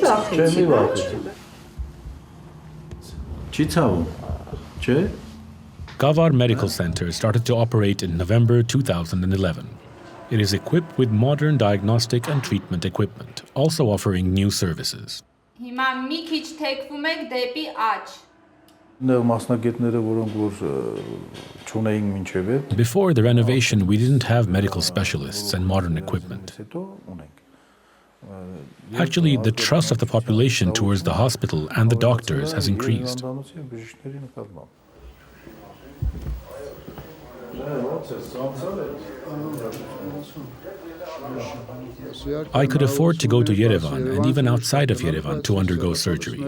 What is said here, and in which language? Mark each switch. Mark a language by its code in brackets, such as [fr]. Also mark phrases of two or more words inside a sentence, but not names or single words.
[hy] Չէ մի վախեցի։ Չի ցավում։ Չէ։ [en] Gavar Medical Center started to operate in November 2011. It is equipped with modern diagnostic and treatment equipment, also offering new services. [hy] Հիմա մի քիչ թեքվում եք դեպի աջ։ Մասնագետները, որոնք որ չունեին մինչև այդ։ [en] Before the renovation, we didn't have medical specialists and modern equipment. [hy] Հետո ունենք։ [en] Actually, the trust of the population towards the hospital and the doctors has increased. I could afford to go to Yerevan and even outside of Yerevan to undergo surgery.